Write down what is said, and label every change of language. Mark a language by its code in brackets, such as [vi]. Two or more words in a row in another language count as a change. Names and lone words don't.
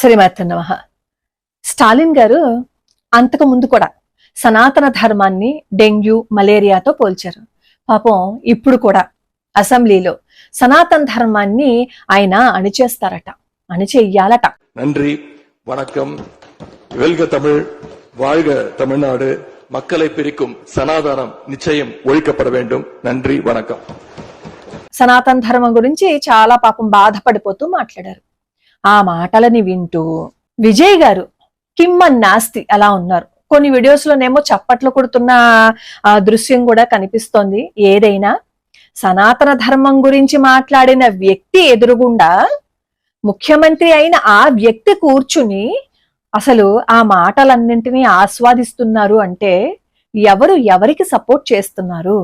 [te] శ్రీమతి నమః. స్టాలిన్ గారు అంతకు ముందు కూడా సనాతన ధర్మాన్ని డెంగ్యూ మలేరియాతో పోల్చారు. పాపం ఇప్పుడు కూడా అసెంబ్లీలో సనాతన ధర్మాన్ని ఆయన అణిచేస్తారట, అణిచెయ్యాలట. [ta] நன்றி, வணக்கம். வெல்க தமிழ், வாழ்க தமிழ்நாடு. மக்களை பிரிக்கும் சனாதனம் நிச்சயம் ஒழிக்கப்பட வேண்டும். நன்றி, வணக்கம். [te] సనాతన ధర్మం గురించి చాలా పాపం బాధపడిపోతూ మాట్లాడారు. ఆ మాటలని వింటూ విజయ్ గారు కిమ్మన్నాస్తి అలా ఉన్నారు. కొన్ని వీడియోస్ లోనేమో చప్పట్లు కొడుతున్న ఆ దృశ్యం కూడా కనిపిస్తోంది. ఏదైనా సనాతన ధర్మం గురించి మాట్లాడిన వ్యక్తి ఎదురుగుండా ముఖ్యమంత్రి అయిన ఆ వ్యక్తి కూర్చుని అసలు ఆ మాటలన్నింటినీ ఆస్వాదిస్తున్నారు అంటే ఎవరికి సపోర్ట్ చేస్తున్నారు?